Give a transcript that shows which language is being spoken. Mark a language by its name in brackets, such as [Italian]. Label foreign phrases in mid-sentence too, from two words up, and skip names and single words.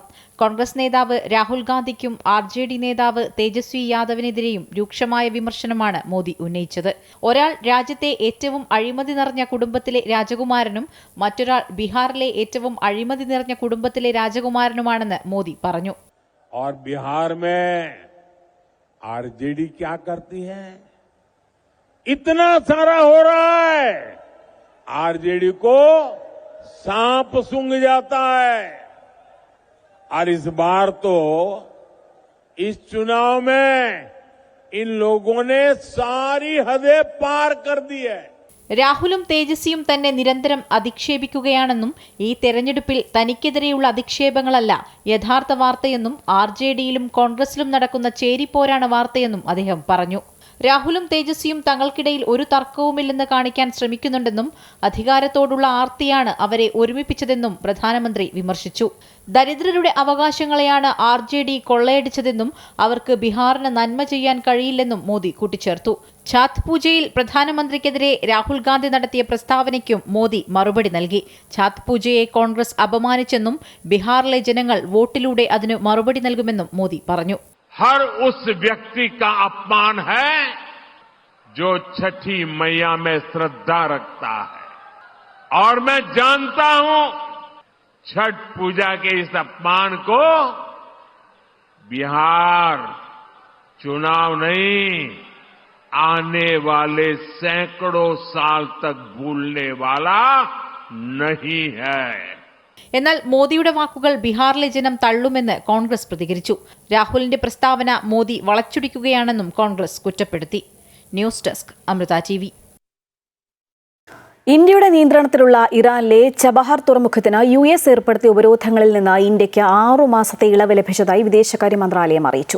[Malayalam] കോൺഗ്രസ് നേതാവ് രാഹുൽ ഗാന്ധിക്കും RJD നേതാവ് തേജസ്വി യാദവിനെതിരെയും രൂക്ഷമായ വിമർശനമാണ് മോദി ഉന്നയിച്ചത്. ഒരാൾ രാജ്യത്തെ ഏറ്റവും അഴിമതി നിറഞ്ഞ കുടുംബത്തിലെ രാജകുമാരനും മറ്റൊരാൾ ബീഹാറിലെ ഏറ്റവും അഴിമതി നിറഞ്ഞ കുടുംബത്തിലെ രാജകുമാരനുമാണെന്ന് മോദി പറഞ്ഞു. [Hindi] और बिहार में RJD क्या करती है? इतना सारा हो रहा है, RJD को सांप सूंघ जाता है. और इस बार तो इस चुनाव में इन लोगों ने सारी हदें पार कर दी है. [Malayalam] രാഹുലും തേജസ്വിയും തന്നെ നിരന്തരം അധിക്ഷേപിക്കുകയാണെന്നും ഈ തെരഞ്ഞെടുപ്പിൽ തനിക്കെതിരെയുള്ള അധിക്ഷേപങ്ങളല്ല യഥാർത്ഥ വാർത്തയെന്നും RJDയിലും കോൺഗ്രസിലും നടക്കുന്ന ചേരിപ്പോരാണ് വാർത്തയെന്നും അദ്ദേഹം പറഞ്ഞു. രാഹുലും തേജസ്വിയും തങ്ങൾക്കിടയിൽ ഒരു തർക്കവുമില്ലെന്ന് കാണിക്കാൻ ശ്രമിക്കുന്നുണ്ടെന്നും അധികാരത്തോടുള്ള ആർത്തിയാണ് അവരെ ഒരുമിപ്പിച്ചതെന്നും പ്രധാനമന്ത്രി വിമർശിച്ചു. ദരിദ്രരുടെ അവകാശങ്ങളെയാണ് RJD കൊള്ളയടിച്ചതെന്നും അവർക്ക് ബീഹാറിന് നന്മ ചെയ്യാൻ കഴിയില്ലെന്നും മോദി കൂട്ടിച്ചേർത്തു. ഛാത്ത് പൂജയിൽ പ്രധാനമന്ത്രിക്കെതിരെ രാഹുൽ ഗാന്ധി നടത്തിയ പ്രസ്താവനയ്ക്കും മോദി മറുപടി നൽകി. ഛാത്ത് പൂജയെ കോൺഗ്രസ് അപമാനിച്ചെന്നും ബീഹാറിലെ ജനങ്ങൾ വോട്ടിലൂടെ അതിന് മറുപടി നൽകുമെന്നും മോദി പറഞ്ഞു. [Hindi] हर उस व्यक्ति का अपमान है जो छठी मैया में श्रद्धा रखता है. और मैं जानता हूं छठ पूजा के इस अपमान को बिहार चुनाव नहीं, आने वाले सैकड़ों साल तक भूलने वाला नहीं है. [Malayalam] എന്നാൽ മോദിയുടെ വാക്കുകൾ ബീഹാറിലെ ജനം തള്ളുമെന്ന് കോൺഗ്രസ് പ്രതികരിച്ചു. രാഹുലിന്റെ പ്രസ്താവന മോദി വളച്ചൊടിക്കുകയാണെന്നും കോൺഗ്രസ് കുറ്റപ്പെടുത്തി. [English] news desk [Malayalam] അമൃത TV. ഇന്ത്യയുടെ നിയന്ത്രണത്തിലുള്ള ഇറാനിലെ ചബഹാർ തുറമുഖത്തിന് US ഏർപ്പെടുത്തിയ ഉപരോധങ്ങളിൽ നിന്ന് ഇന്ത്യയ്ക്ക് 6 മാസത്തെ ഇളവ് ലഭിച്ചതായി വിദേശകാര്യ മന്ത്രാലയം അറിയിച്ചു.